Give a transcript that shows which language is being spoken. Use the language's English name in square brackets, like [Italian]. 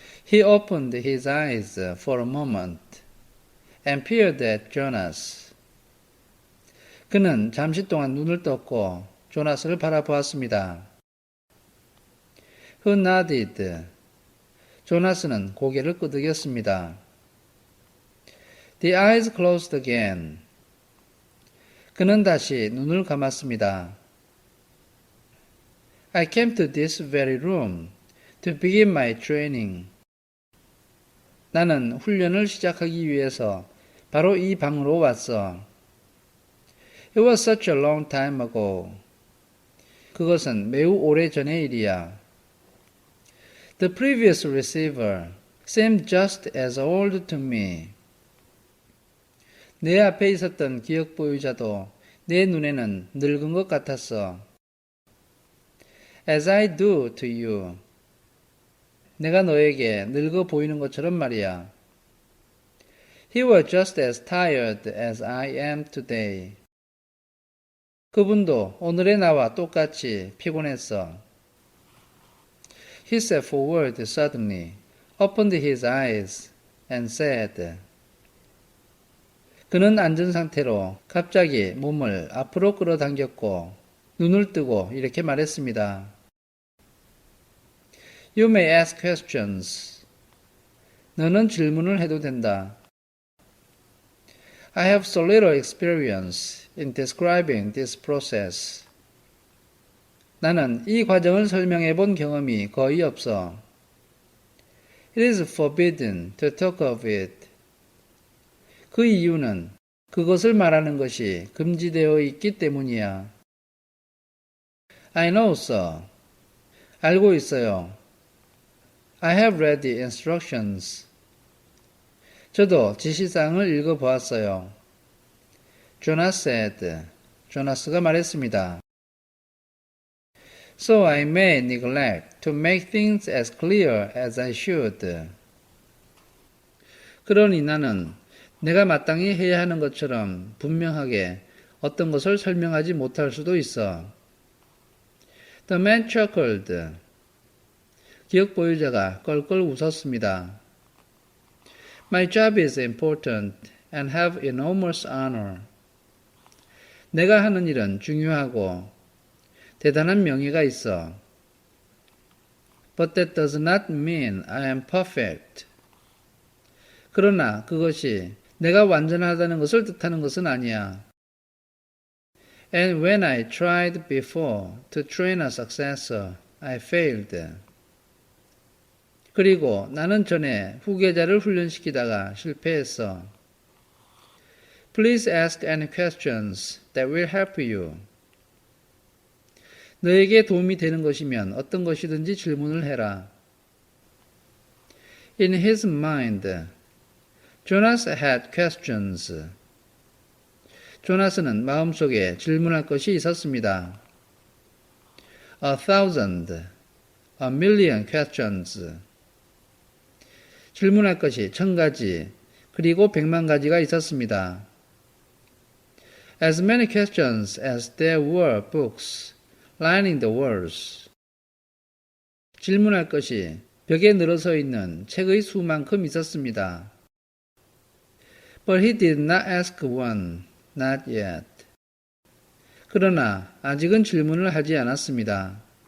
[English] He opened his eyes for a moment and peered at Jonas. [Korean] 그는 잠시 동안 눈을 떴고 조나스를 바라보았습니다. [English] Who nodded. [Korean] 조나스는 고개를 끄덕였습니다. [English] The eyes closed again. [Korean] 그는 다시 눈을 감았습니다. [English] I came to this very room to begin my training. [Korean] 나는 훈련을 시작하기 위해서 바로 이 방으로 왔어. [English] It was such a long time ago. [Korean] 그것은 매우 오래 전의 일이야. [English] The previous receiver seemed just as old to me. [Korean] 내 앞에 있었던 기억 보유자도 내 눈에는 늙은 것 같았어. [English] As I do to you. [Korean] 내가 너에게 늙어 보이는 것처럼 말이야. [English] He was just as tired as I am today. [Korean] 그분도 오늘의 나와 똑같이 피곤했어. [English] He stepped forward suddenly, opened his eyes, and said. [Korean] 그는 앉은 상태로 갑자기 몸을 앞으로 끌어당겼고 눈을 뜨고 이렇게 말했습니다. [English] You may ask questions. [Korean] 너는 질문을 해도 된다. [English] I have so little experience in describing this process. [Korean] 나는 이 과정을 설명해 본 경험이 거의 없어. [English] It is forbidden to talk of it. [Korean] 그 이유는 그것을 말하는 것이 금지되어 있기 때문이야. [English] I know, sir. [Korean] 알고 있어요. [English] I have read the instructions. [Korean] 저도 지시사항을 읽어보았어요. [English] Jonas said. [Korean] 조나스가 말했습니다. [English] So I may neglect to make things as clear as I should. [Korean] 그러니 나는 내가 마땅히 해야 하는 것처럼 분명하게 어떤 것을 설명하지 못할 수도 있어. [English] The man chuckled. [Korean] 기억 보유자가 껄껄 웃었습니다. [English] My job is important and have enormous honor. [Korean] 내가 하는 일은 중요하고 대단한 명예가 있어. [English] But that does not mean I am perfect. [Korean] 그러나 그것이 내가 완전하다는 것을 뜻하는 것은 아니야. [English] And when I tried before to train a successor, I failed. [Korean] 그리고 나는 전에 후계자를 훈련시키다가 실패했어. [English] Please ask any questions that will help you. [Korean] 너에게 도움이 되는 것이면 어떤 것이든지 질문을 해라. [English] In his mind, Jonas had questions. [Korean] 조나스는 마음속에 질문할 것이 있었습니다. [English] 1,000, 1,000,000 questions. [Korean] 질문할 것이 1,000가지, 그리고 100,000가지가 있었습니다. [English] As many questions as there were books lining the walls. [Korean] 질문할 것이 벽에 늘어서 있는 책의 수만큼 있었습니다. [English] But he did not ask one, not yet. [Korean] 그러나 아직은 질문을 하지 않았습니다.